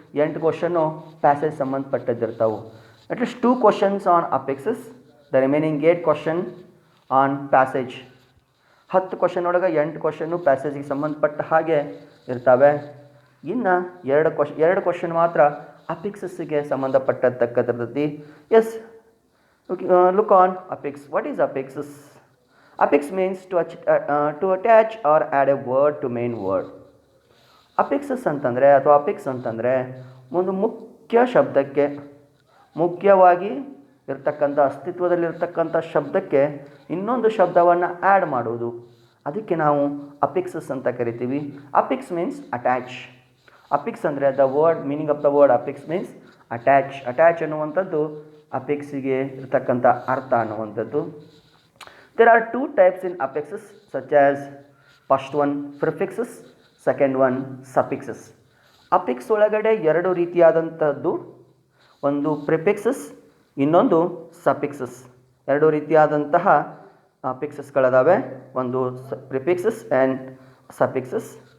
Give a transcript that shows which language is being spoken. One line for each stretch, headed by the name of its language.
Kannada: 8 question passage ಸಂಬಂಧಪಟ್ಟದ್ದಿರ್ತಾವೆ.
English: At least 2 questions on affixes, the remaining 8 question on passage.
Kannada: 10 question ಒಳಗೆ 8 question ಪ್ಯಾಸೇಜಿಗೆ ಸಂಬಂಧಪಟ್ಟ ಹಾಗೆ ಇರ್ತವೆ. ಇನ್ನು 2 ಕ್ವಶನ್ ಮಾತ್ರ ಅಫಿಕ್ಸಸ್ಸಿಗೆ ಸಂಬಂಧಪಟ್ಟತಕ್ಕಂಥದ್ದು.
English: Yes, look on affix. What is affixes? Affix means to attach or add a word to main word.
Kannada: affixes ಅಂತಂದರೆ ಅಥವಾ affix ಅಂತಂದರೆ ಒಂದು ಮುಖ್ಯ ಶಬ್ದಕ್ಕೆ, ಮುಖ್ಯವಾಗಿ ಇರ್ತಕ್ಕಂಥ ಅಸ್ತಿತ್ವದಲ್ಲಿರ್ತಕ್ಕಂಥ ಶಬ್ದಕ್ಕೆ ಇನ್ನೊಂದು ಶಬ್ದವನ್ನು ಆ್ಯಡ್ ಮಾಡುವುದು. ಅದಕ್ಕೆ ನಾವು ಅಫಿಕ್ಸಸ್ ಅಂತ ಕರಿತೀವಿ.
English: Affix means attach. Affix ಅಂದರೆ the word meaning of the word affix means attach.
Kannada: Attach ಅನ್ನುವಂಥದ್ದು ಅಫಿಕ್ಸಿಗೆ ಇರ್ತಕ್ಕಂಥ ಅರ್ಥ ಅನ್ನುವಂಥದ್ದು.
English: There are 2 types in affixes, such as first one prefixes, second one suffixes.
Kannada: Affix ಒಳಗಡೆ 2 ರೀತಿಯಾದಂಥದ್ದು, ಒಂದು ಪ್ರಿಫಿಕ್ಸಸ್, ಇನ್ನೊಂದು ಸಫಿಕ್ಸಸ್. 2 ರೀತಿಯಾದಂತಹ ಅಫಿಕ್ಸಸ್ಗಳಿದಾವೆ, ಒಂದು ಪ್ರಿಫಿಕ್ಸಸ್ ಆ್ಯಂಡ್ ಸಫಿಕ್ಸಸ್.